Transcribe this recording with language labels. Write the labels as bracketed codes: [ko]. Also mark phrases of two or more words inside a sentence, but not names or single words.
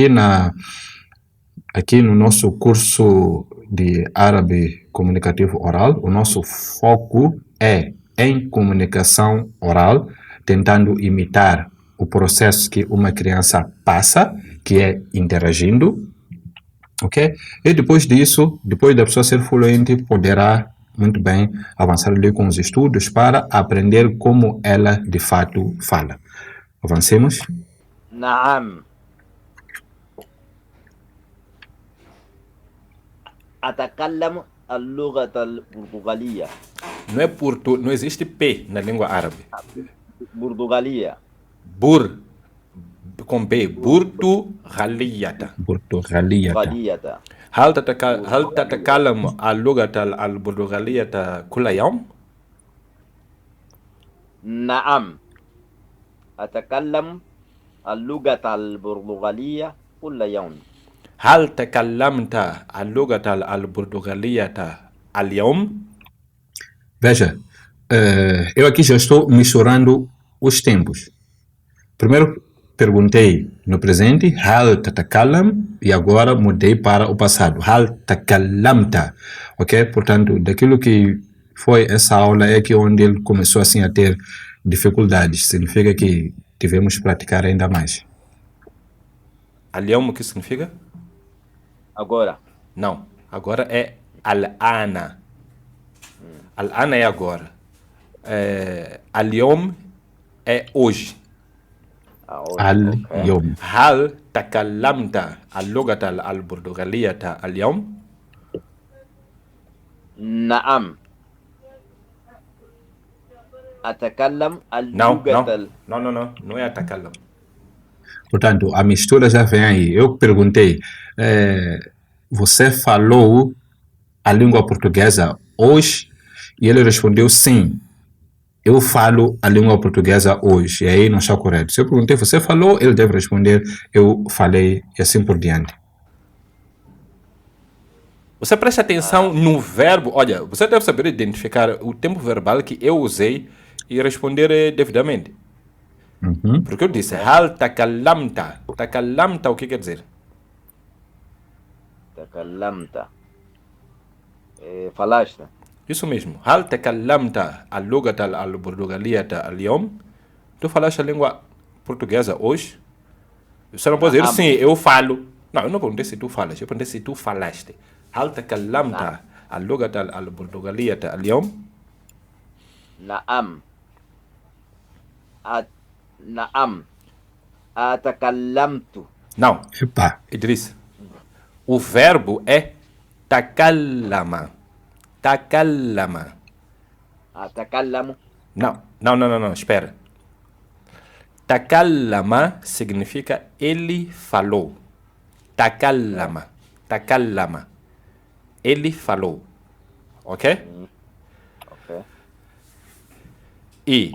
[pt] Aqui no nosso curso de árabe comunicativo oral, o nosso foco é em comunicação oral, tentando imitar o processo que uma criança passa, que é interagindo, ok? E depois disso, depois da pessoa ser fluente, poderá muito bem avançar ali com os estudos para aprender como ela de fato fala. Avancemos? [ar] نعم. أتكلم اللغة البرتغالية. [pt] Não existe P na língua árabe. [ar] برتغالية. [pt] Com B, Burtugaliyata. [ar] برتغالية. هل تتكلم اللغة البرتغالية كل يوم؟ نعم. أتكلم اللغة البرتغالية كل يوم. هل تكلمت اللغة البرتغالية اليوم؟ [pt] Veja, eu aqui já estou misturando os tempos. Primeiro perguntei no presente, [ar] هل تتكلم, [pt] e agora mudei para o passado, [ar] هل تكلمت, [pt] ok? Portanto, daquilo que foi essa aula é que onde ele começou assim a ter dificuldades, significa que devemos praticar ainda mais. اليوم o que significa? Agora. Não, agora é al-ana. Al-ana é agora. Al-yom é hoje. Al-yom. [ar] هل تكلمت اللغة البرتغالية اليوم؟ نعم. أتكلم اللغة. [pt] Não é أتكلم. Portanto, a mistura já vem aí. Eu perguntei, você falou a língua portuguesa hoje? E ele respondeu sim. Eu falo a língua portuguesa hoje. E aí não está correto. Se eu perguntei, você falou? Ele deve responder, eu falei, e assim por diante. Você presta atenção no verbo. Olha, você deve saber identificar o tempo verbal que eu usei e responder devidamente. Porque eu disse, [ar] هل تكلمت. Takallamta, [pt] o que quer dizer? Takallamta. Falaste. Isso mesmo. [ar] هل تكلمت اللغة البرتغالية اليوم? [pt] Tu falaste a língua portuguesa hoje? Você não pode dizer sim, eu falo. Não, eu não perguntei se tu falas, eu perguntei se tu falaste. [ar] هل تكلمت اللغة البرتغالية اليوم? نعم. نعم. Atakallamtu. [pt] Não. Epa. Idris. O verbo é takallama. Takallama. Atakallamu. Não, espera. Takallama significa ele falou. Takallama. Ele falou. Ok? Ok. E